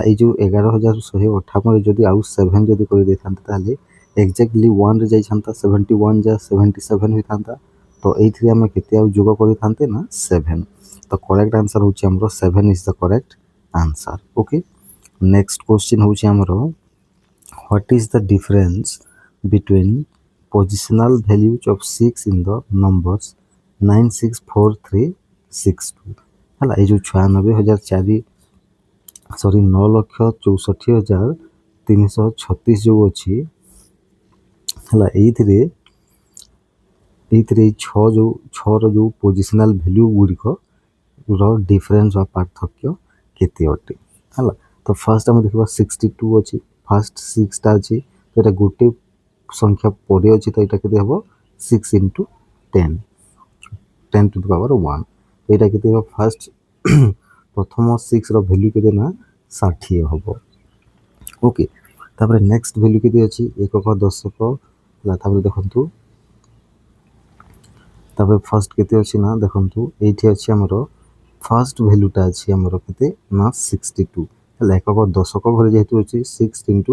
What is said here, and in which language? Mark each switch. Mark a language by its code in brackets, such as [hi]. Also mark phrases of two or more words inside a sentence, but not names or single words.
[or] ଏଇ ଯେଉଁ 11,158 ଯଦି ଆଉ 7 ଯଦି କରିଦେଇଥାନ୍ତେ ତାହେଲେ ଏକ୍ଜାକ୍ଟଲି 1 ରେ ଯାଇଥାନ୍ତା 71 ଯା 77 ହୋଇଥାନ୍ତା ତ ଏଇଥିରେ ଆମେ କେତେ ଆଉ ଯୋଗ କରିଥାନ୍ତେ ନା 7 ତ [en] correct answer [or] ହେଉଛି ଆମର [en] 7 is the correct answer okay next question [or] ହେଉଛି ଆମର [en] what is the difference between positional values of 6 in the numbers [or] 964362 ହେଲା ଏଇ ଯେଉଁ 9,64,336 ଯେଉଁ ଅଛି ହେଲା ଏଇଥିରେ ଏଇ ଛଅର ଯେଉଁ [en] positional value [or] ଗୁଡ଼ିକ ର ଡିଫରେନ୍ସ ବା ପାର୍ଥକ୍ୟ କେତେ ଅଟେ ହେଲା ତ ଫାର୍ଷ୍ଟ ଆମେ ଦେଖିବା 62 ଅଛି ଫାର୍ଷ୍ଟ 6ଟା ଅଛି ତ ଏଇଟା ଗୋଟେ ସଂଖ୍ୟା ପରେ ଅଛି ତ ଏଇଟା କେତେ ହେବ [en] 6 into 10 10 to the power 1 [or] ଏଇଟା କେତେ ହେବ ଫାର୍ଷ୍ଟ ପ୍ରଥମ 6ର ଭ୍ୟାଲ୍ୟୁ କେତେ ନା 60 ହେବ ଓକେ ତାପରେ [en] next value [or] କେତେ ଅଛି ଏକକ ଦଶକ ହେଲା ତାପରେ ଦେଖନ୍ତୁ ତାପରେ ଫାର୍ଷ୍ଟ କେତେ ଅଛି ନା ଦେଖନ୍ତୁ ଏଇଠି ଅଛି ଆମର [en] first value [or] ଅଛି ଆମର କେତେ ନା 62 ହେଲା ଏକକ ଦଶକ ଘରେ ଯେହେତୁ ଅଛି 6 into